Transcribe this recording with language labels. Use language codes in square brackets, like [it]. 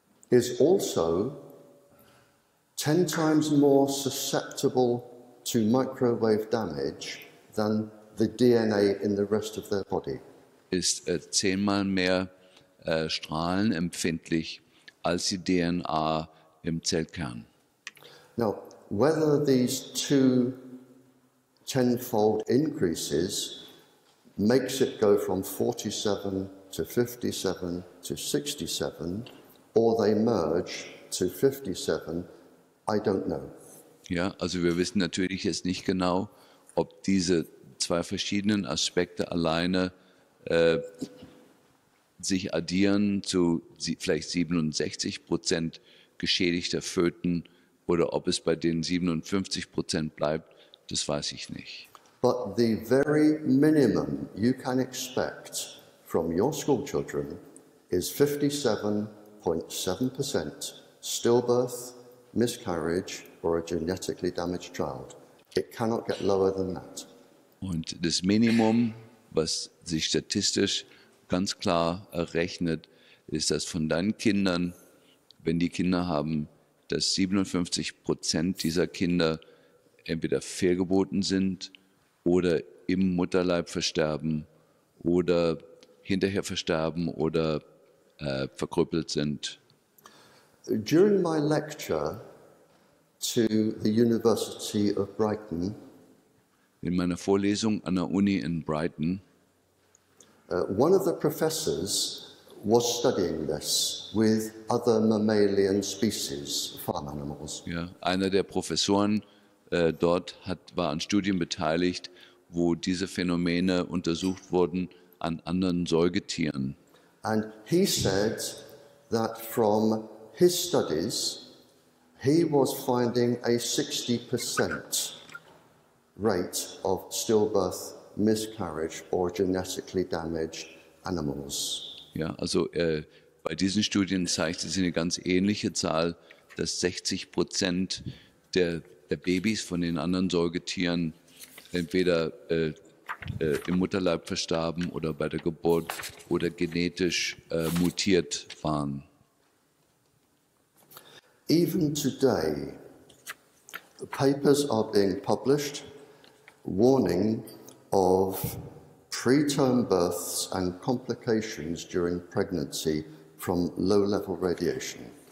[en] is also 10 times more susceptible to microwave damage than the DNA in the rest of their body. [de] ist 10-mal mehr strahlenempfindlich als die DNA im Zellkern. [en] Now, whether these two tenfold increases makes it go from 47 to 57 to 67, or they merge to 57, I don't know. [de] Ja, also wir wissen natürlich jetzt nicht genau, ob diese zwei verschiedenen Aspekte alleine sich addieren zu vielleicht 67% geschädigter Föten oder ob es bei den 57% bleibt, das weiß ich nicht. [en] But the very minimum you can expect from your school children is 57.7% stillbirth, miscarriage, or a genetically damaged child. It cannot get lower than that. [de] Und das Minimum, was sich statistisch ganz klar errechnet, ist, dass von deinen Kindern, wenn die Kinder haben, dass 57% dieser Kinder entweder fehlgeboren sind oder im Mutterleib versterben oder hinterher versterben oder verkrüppelt sind. [en] During my lecture to the University of Brighton, [de] In meiner Vorlesung an der Uni in Brighton [en] one of the professors was studying this with other mammalian species, farm animals. [de] Ja, einer der Professoren dort war an Studien beteiligt, wo diese Phänomene untersucht wurden an anderen Säugetieren. [en] And he said that from his studies, he was finding a 60% rate of stillbirth, miscarriage, or genetically damaged animals. [de] Ja, also bei diesen Studien zeigt sich eine ganz ähnliche Zahl, dass 60% der Babys von den anderen Säugetieren entweder im Mutterleib verstarben oder bei der Geburt oder genetisch mutiert waren. [en] Even today, papers are being published warning of preterm births and complications during pregnancy from low-level radiation.